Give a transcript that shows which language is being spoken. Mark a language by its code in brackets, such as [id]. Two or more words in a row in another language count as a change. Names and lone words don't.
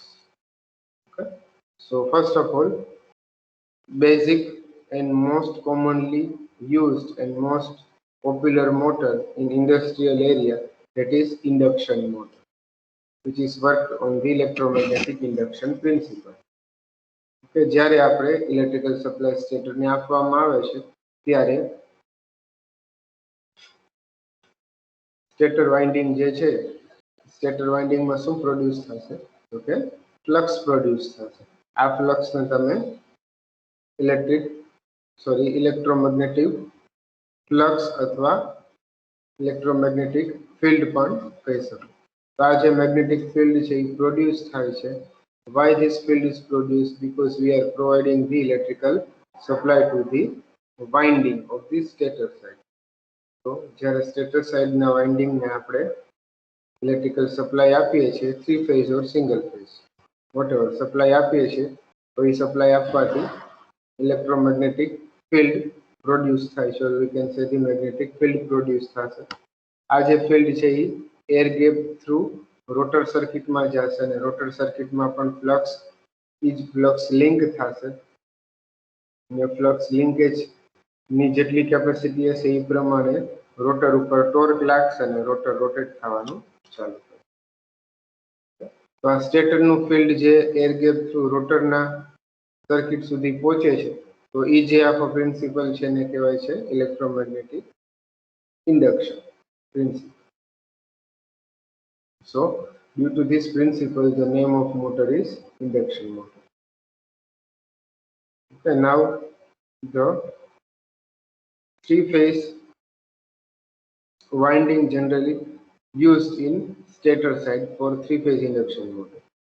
[en] Okay, so first of all, basic and most commonly used and most popular motor in industrial area, that is induction motor, which is worked on the electromagnetic induction principle. [gu] કે જ્યારે આપણે [en] electrical supply [gu] સ્ટેટરને આપવામાં આવે છે ત્યારે [en] stator winding [gu] જે છે, [en] stator windingમાં [gu] શું પ્રોડ્યુસ થશે? તો કે [en] flux produce [gu] થશે. આ ફ્લક્સને તમે [en] electromagnetic flux [gu] અથવા [en] electromagnetic field [gu] પણ કહી શકો. તો આ જે [en] magnetic field [gu] છે એ પ્રોડ્યુસ થાય છે. [en] Why this field is produced? Because we are providing the electrical supply to the winding of the stator side. [gu] So જ્યારે [en] stator sideના [gu] વાઇન્ડિંગને આપણે [en] electrical supply [gu] આપીએ છીએ, [en] 3 phase or single phase, whatever [gu] સપ્લાય આપીએ છીએ, તો એ સપ્લાય આપવાથી [en] electromagnetic field produce [gu] થાય છે, [en] we can say the magnetic field પ્રોડ્યુસ થશે. [gu] આ જે ફિલ્ડ છે એ [en] air gap through rotor circuitમાં [gu] જશે, અને [en] rotor circuitમાં [gu] પણ [en] flux link [gu] થશે, અને [en] flux linkage [gu] ની જેટલી કેપેસિટી હશે એ પ્રમાણે રોટર ઉપર ટોર્ક લાગશે અને [en] rotor rotate [gu] થવાનું ચાલુ થશે. તો આ સ્ટેટરનું ફિલ્ડ જે [en] air gap through rotorના circuit [gu] સુધી પહોંચે છે, તો એ જે આખો પ્રિન્સિપલ છે એને કહેવાય છે [en] electromagnetic induction principle. So due to this principle, the name of motor is induction motor. Okay, now the 3-phase winding generally used in stator side for 3-phase induction motor.